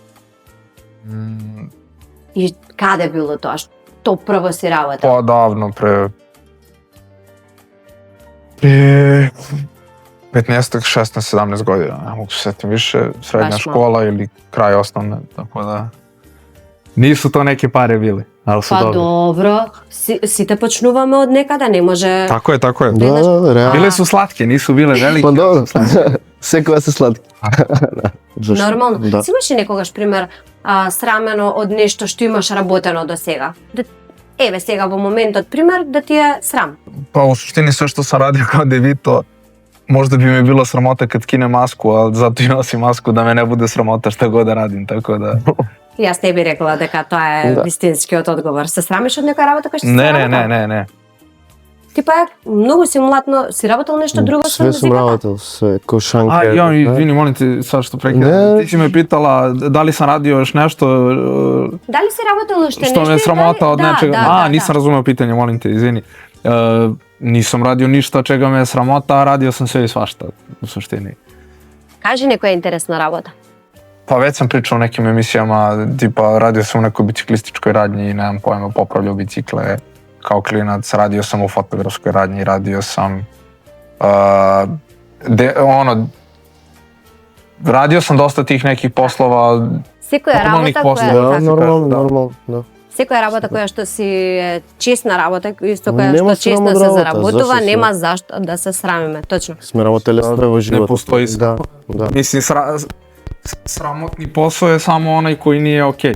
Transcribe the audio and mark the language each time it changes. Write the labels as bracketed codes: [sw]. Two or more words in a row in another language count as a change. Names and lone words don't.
[mk] И каде било тоа? Што прво си работа? [sr] По-давно, пре 15, 16, 17 година, не могу се сетим више, средна Баш школа или крај основна, така да... Нису то неки пари били, ali su [mk] Па [sr] dobri. [mk] добро, сите почнуваме од некаде, не може... [sr] Tako je, tako je. [mk] Да, реално. [sr] Bile su slatke, nisu bile velike. [mk] Па добро. Секоја се сладки. Зашто? Нормално. Да. Си имаш ли некогаш пример срамено од нешто што имаш работено до сега? Еве сега во моментот пример да ти е срам. [sr] Pa u suštini sve što sam radio kao Devito, možda bi mi bilo sramota kad kine masku, ali zato i nosim masku da me ne bude sramota šta god da radim, tako da... [mk] Јас не би рекла дека тоа е Да. вистинскиот одговор. Се срамиш од некоја работа која што си [sr] Ne, [mk] работел? [sr] ne. [mk] Ти па многу си млад, си работел нешто друго со [sr] Све сум [mk] музиката? [sr] работел, све, кошанке. A, ja, [mk] да. [sr] izvini, molim te, sad što prekidam. Ne. Ti si me pitala da li sam radio još nešto [mk] Дали си работел уште нешто? [sr] što me [mk] и [sr] sramota [mk] дали- [sr] od [mk] да, [sr] nečega. [mk] да, [sr] Nisam razumeo pitanje, molim te, izvini. Nisam radio ništa čega me je sramota, a radio sam sve i svašta, u suštini. [mk] Кажи некоја интересна работа. [sr] Pa već sam pričao o nekim emisijama, tipa radio sam u nekoj biciklističkoj radnji i nemam pojma, popravljao bicikle kao klinac, radio sam u fotografskoj radnji, radio sam radio sam dosta tih nekih poslova, [mk] Секоја [sr] Нормалних [mk] работа [sr] послови. [mk] која Да, така. нормално, да. нормално, да. Секоја работа која што си е честна работа, исто која Нема што честно срам од се работа, заработува, зашто се? нема зашто да се срамиме, точно. Сме работеле во живот. [sr] Не постои [mk] Да, да. [sr] Мислим, срамотни посој е само онај кој ни е окей.